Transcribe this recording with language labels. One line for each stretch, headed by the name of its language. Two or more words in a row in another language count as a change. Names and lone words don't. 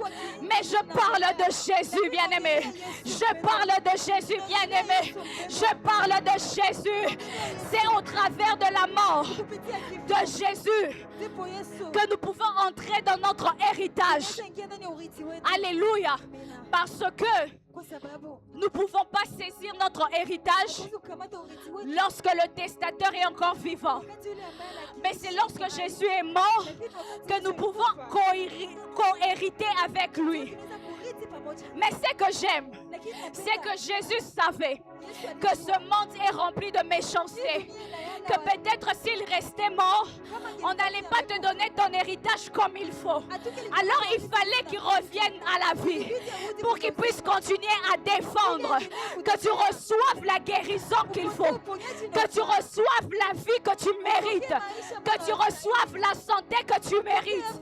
French: Mais je parle de Jésus, bien-aimé. Je parle de Jésus, bien-aimé. Je parle de Jésus. C'est au travers de la mort de Jésus que nous pouvons entrer dans notre héritage. Alléluia. Parce que
Swahili: kwa sababu
French: nous ne pouvons pas saisir notre héritage
Swahili: hatuwezi kukamata urithi wetu
French: lorsque le testateur est encore vivant.
Swahili: wakati yule ambaye anakiishi.
French: Mais c'est lorsque Jésus est mort
Swahili: Lakini wakati
French: que
Swahili: Yesu
French: nous pouvons
Swahili: alikufa,
French: co-hériter avec lui.
Swahili: tunaweza kurithi pamoja.
French: Mais ce que j'aime,
Swahili: Lakini
French: c'est
Swahili: napenda
French: que Jésus savait
Swahili: Yesu
French: que ce
Swahili: alijua
French: monde est rempli de méchanceté.
Swahili: hii dunia ina yale
French: Que peut-être s'il restait mort, on n'allait pas te donner ton héritage comme il faut. Alors il fallait qu'il revienne à la vie pour qu'il puisse continuer à défendre, que tu reçoives la guérison qu'il faut, que tu reçoives la vie que tu mérites, que tu reçoives la santé que tu mérites.